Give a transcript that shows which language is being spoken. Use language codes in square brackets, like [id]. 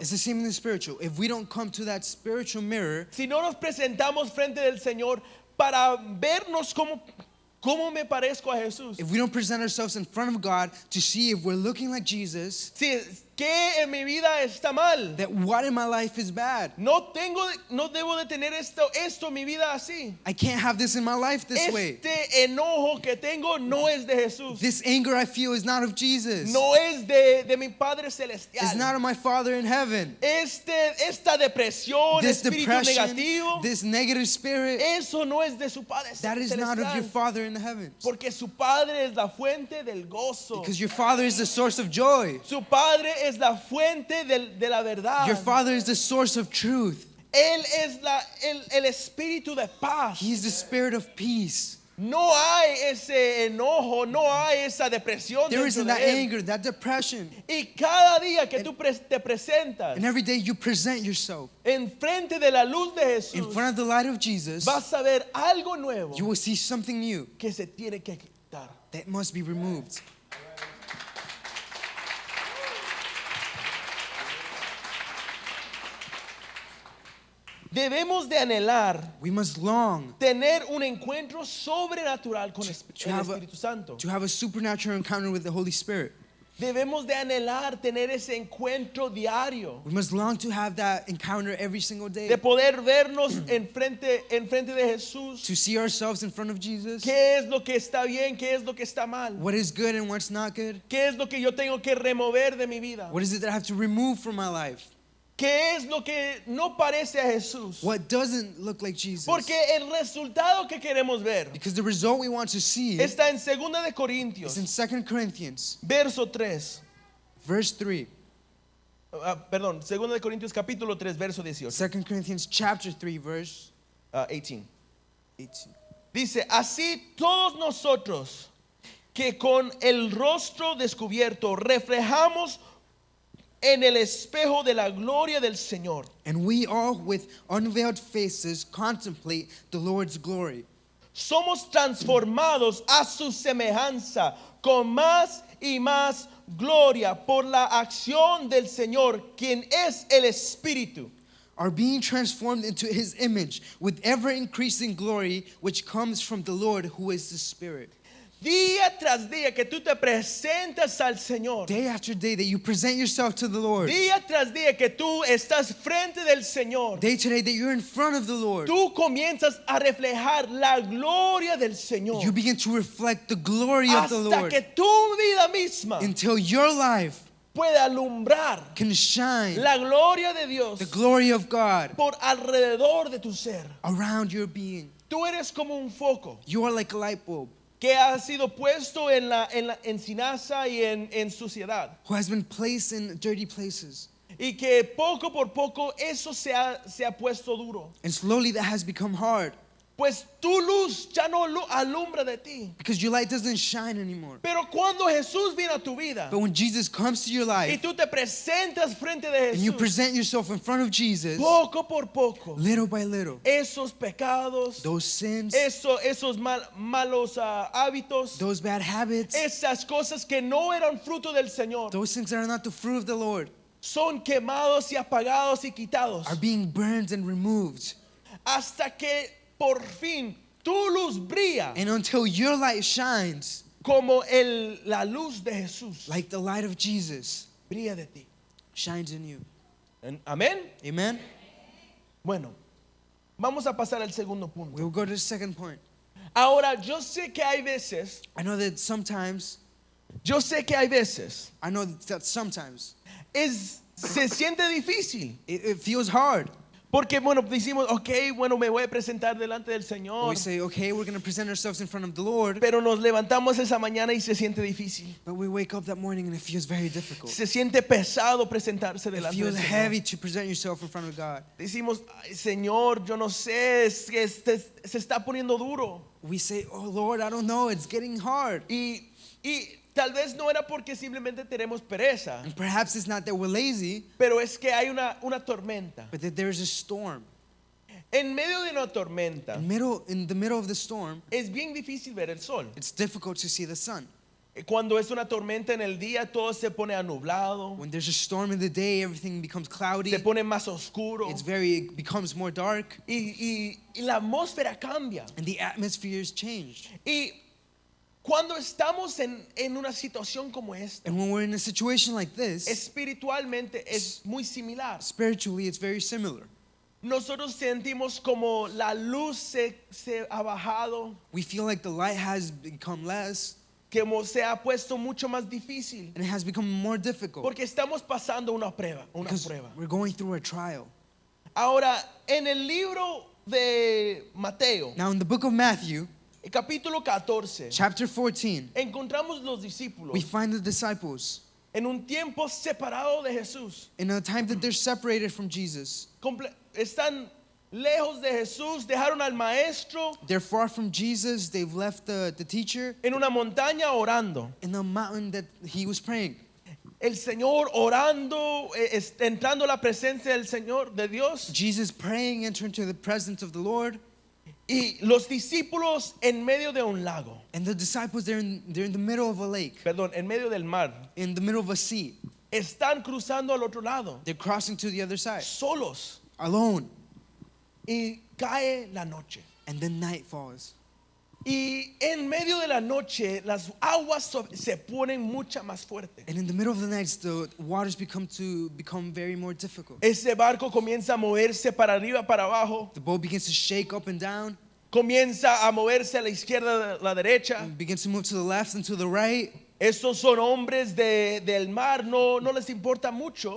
[en] It's the same in the spiritual. If we don't come to that spiritual mirror, [es] si no nos presentamos frente del Señor para vernos cómo me parezco a Jesús, [en] if we don't present ourselves in front of God to see if we're looking like Jesus, [es] si ¿qué en mi vida está mal? [en] that what in my life is bad. [es] No debo de tener esto en mi vida así. [en] I can't have this in my life this way. [es] Este enojo que tengo no es de Jesús. [en] This anger I feel is not of Jesus. [es] No es de mi Padre Celestial. [en] It's not of my Father in heaven. [es] Esta depresión, [en] This [es] espíritu [en] depression, [es] negativo, [en] this negative spirit, [es] eso no es de su Padre [en] that is not of your [es] Celestial. [en] Father in the heavens. [es] Porque su Padre es la fuente del gozo. [en] Because your Father is the source of joy. [es] Su Padre es la fuente de la verdad. [en] Your Father is the source of truth. [es] Él es el espíritu de paz. [en] He is the spirit of peace. [es] No hay ese enojo, no hay esa depresión [en] There [es] dentro [en] isn't [es] de [en] that [es] él. [en] anger, that depression. [es] Y cada día que tú te presentas [en] And every day you present yourself [es] en frente de la luz de [en] in [es] Jesús, [en] front of the light of Jesus, [es] vas a ver algo nuevo [en] you will see something new [es] que se tiene que quitar. [en] that must be removed. [es] Debemos de anhelar [en] We must long [es] tener un encuentro sobrenatural con el [en] have a- [es] Espíritu Santo. [en] to have a supernatural encounter with the Holy Spirit. [es] Debemos de anhelar tener ese encuentro diario, [en] We must long to have that encounter every single [es] de [en] day. [es] poder vernos en frente de Jesús. [en] To see ourselves in front of Jesus. [es] ¿Qué es lo que está bien? ¿Qué es lo que está mal? [en] What is good and what's not good. [es] ¿Qué es lo que yo tengo que remover de mi vida? [en] What is it that I have to remove from my life? [es] ¿Qué es lo que no parece a Jesús? [en] What doesn't look like Jesus? [es] Porque el resultado que queremos ver [en] Because the result we want to see [es] está en 2 de [en] is [es] Corintios, [en] in 2 Corinthians, [es] verso 3. [en] verse 3. [es] Perdón, 2 de Corintios capítulo 3, verso 18. [en] 2 Corinthians chapter 3, verse 18. 18. [es] Dice, así todos nosotros que con el rostro descubierto reflejamos en el espejo de la gloria del Señor, [en] And we all with unveiled faces contemplate the Lord's glory. [es] somos transformados a su semejanza con más y más gloria por la acción del Señor, quien es el Espíritu. [en] Are being transformed into his image with ever increasing glory which comes from the Lord who is the Spirit. [es] Día tras día que tú te presentas al Señor, [en] Day after day that you present yourself to the Lord. [es] día tras día que tú estás frente del Señor, [en] Day to day that you're in front of the Lord. [es] tú comienzas a reflejar la gloria del Señor [en] You begin to reflect the glory of the [es] hasta [en] Lord [es] que tu vida misma [en] until your life [es] puede alumbrar [en] can shine [es] la gloria de Dios [en] the glory of God [es] por alrededor de tu ser. [en] around your being. [es] Tú eres como un foco [en] You are like a light bulb [es] que ha sido puesto en la encinaza y en suciedad, [en] who has been placed in dirty places. [es] y que poco por poco eso se ha puesto duro. [en] And slowly that has become hard [es] Pues tu luz ya no alumbra de ti. [en] because your light doesn't shine anymore. [es] Pero cuando Jesús viene a tu vida [en] But when Jesus comes to your [es] y [en] life [es] tú te presentas frente de [en] and you [es] Jesús, [en] present yourself in front of Jesus, [es] poco por poco, [en] little by little, [es] esos pecados, [en] those sins, [es] esos malos hábitos, [en] those bad habits, [es] esas cosas que no eran fruto del Señor, [en] those things that are not the fruit of the Lord [es] son quemados y apagados y quitados [en] are being burned and removed. [es] hasta que por fin tu luz brilla [en] And until your light shines [es] como la luz de Jesús [en] like the light of Jesus [es] brilla de ti. [en] shines in you. [es] Amén. [en] Amen? [es] Bueno, vamos a pasar al segundo punto. [en] We'll go to the second point. [es] Ahora, yo sé que hay veces [en] I know that sometimes [es] Yo sé que hay veces [en] I know that sometimes [es] se siente difícil. [en] it feels hard. [es] Porque, bueno, decimos, ok, bueno, me voy a presentar delante del [en] We [es] Señor. [en] say, okay, we're going to present ourselves in front of the Lord. [es] Pero nos levantamos esa mañana y se siente difícil. [en] But we wake up that morning and it feels very difficult. [es] Se siente pesado presentarse [en] It [es] delante del [en] feels [es] Señor. [en] heavy to present yourself in front of God. [es] Decimos, "Ay, Señor, yo no sé, es que se está poniendo duro." [en] We say, oh Lord, I don't know, it's getting hard. [es] Y tal vez no era porque simplemente tenemos pereza, [en] And perhaps it's not that we're lazy, [es] pero es que hay una tormenta. [en] but that there's a storm. [es] En medio de una tormenta [en] In the middle of the storm, [es] es bien difícil ver el sol. [en] it's difficult to see the sun. [es] Cuando es una tormenta en el día, todo se pone anublado, [en] When there's a storm in the day, everything becomes cloudy. [es] se pone más oscuro [en] It becomes more dark, [es] y la atmósfera cambia. [en] and the atmosphere is changed. [es] Y cuando estamos en una situación como esta, [en] And when we're in a situation like this, [es] espiritualmente es muy similar. [en] spiritually it's very similar. [es] Nosotros sentimos como la luz se ha bajado, [en] We feel like the light has become less, [es] como se ha puesto mucho más difícil, [en] and it has become more difficult [es] porque estamos pasando una prueba. [en] because we're going through a trial. [es] Ahora, en el libro de Mateo, [en] Now in the book of Matthew, [es] capítulo 14, [en] chapter 14, [es] encontramos los discípulos [en] we find the disciples [es] en un tiempo separado de Jesús. [en] in a time that they're separated from Jesus. [es] Están lejos de Jesús, dejaron al maestro [en] They're far from Jesus. They've left the teacher [es] en una montaña orando. [en] in the mountain that he was praying. [es] El Señor orando, entrando a la presencia del Señor, de Dios. [en] Jesus praying, enter into the presence of the Lord. [es] Y los discípulos en medio de un lago. [en] And the disciples, they're in the middle of a lake, [es] Perdón, en medio del mar. [en] in the middle of a sea. [es] Están cruzando al otro lado, [en] They're crossing to the other side, [es] solos. [en] alone. [es] Y cae la noche. [en] And then night falls. [es] Y en medio de la noche las aguas se ponen mucha más fuerte. [en] And in the middle of the night, the waters become very more difficult. [es] Ese barco comienza a moverse para arriba, para abajo. [en] The boat begins to shake up and down, [es] Comienza a moverse a la izquierda, a la derecha. [en] and begins to move to the left and to the right. [es] Estos son hombres del mar, no les importa mucho.